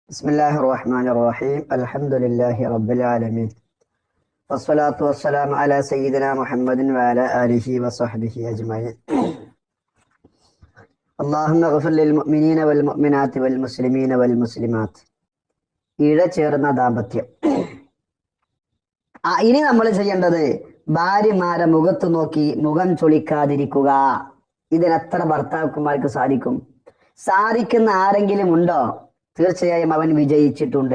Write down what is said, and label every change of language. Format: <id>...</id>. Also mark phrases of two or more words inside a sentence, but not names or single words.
<ar>بسم الله الرحمن الرحيم الحمد لله رب العالمين والصلاة والسلام على سيدنا محمد وعلى آله وصحبه أجمعين اللهم اغفر للمؤمنين والمؤمنات والمسلمين والمسلمات.</ar> <ml>ഇഴചേർന്ന ദാമ്പത്യം. ഇനി നമ്മൾ ചെയ്യേണ്ടത് ഭാര്യമാരെ മുഖത്ത് നോക്കി മുഖം ചൊളിക്കാതിരിക്കുക. ഇതിനെത്ര ഭർത്താക്കന്മാർക്ക് സാധിക്കും? സാധിക്കുന്ന ആരെങ്കിലും ഉണ്ടോ? തീർച്ചയായും അവൻ വിജയിച്ചിട്ടുണ്ട്.</ml>